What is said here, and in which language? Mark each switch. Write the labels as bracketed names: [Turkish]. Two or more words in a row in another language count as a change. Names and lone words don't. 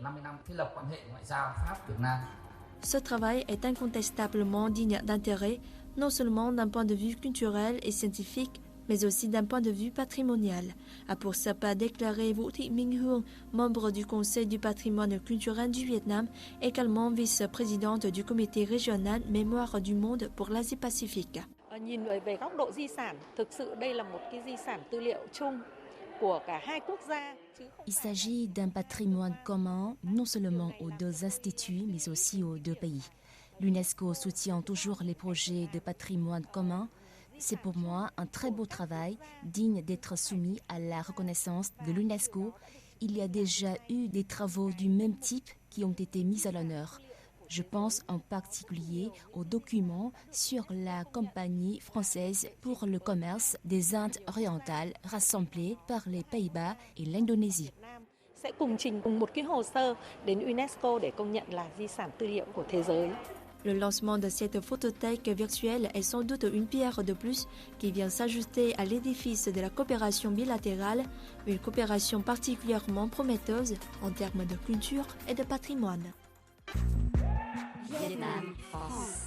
[French] Ce travail est incontestablement digne d'intérêt, non seulement d'un point de vue culturel et scientifique, mais aussi d'un point de vue patrimonial, a pour sa part déclaré Vũ Thị Minh Hương, membre du Conseil du patrimoine culturel du Vietnam, également vice-présidente du comité régional Mémoire du monde pour l'Asie-Pacifique. [Vietnamese] Nhìn về góc độ di sản, thực sự đây là một cái di sản tư liệu chung của cả hai quốc gia. [French] Il s'agit d'un patrimoine commun, non seulement aux deux instituts, mais aussi aux deux pays. L'UNESCO soutient toujours les projets de patrimoine commun. C'est pour moi un très beau travail, digne d'être soumis à la reconnaissance de l'UNESCO. Il y a déjà eu des travaux du même type qui ont été mis à l'honneur. Je pense en particulier aux documents sur la Compagnie française pour le commerce des Indes orientales rassemblés par les Pays-Bas et l'Indonésie. [Vietnamese] Sẽ cùng trình cùng một cái hồ sơ đến UNESCO để công nhận là di sản tư liệu của thế giới. [French] Le lancement de cette photothèque virtuelle est sans doute une pierre de plus qui vient s'ajouter à l'édifice de la coopération bilatérale, une coopération particulièrement prometteuse en termes de culture et de patrimoine. Vietnam, France.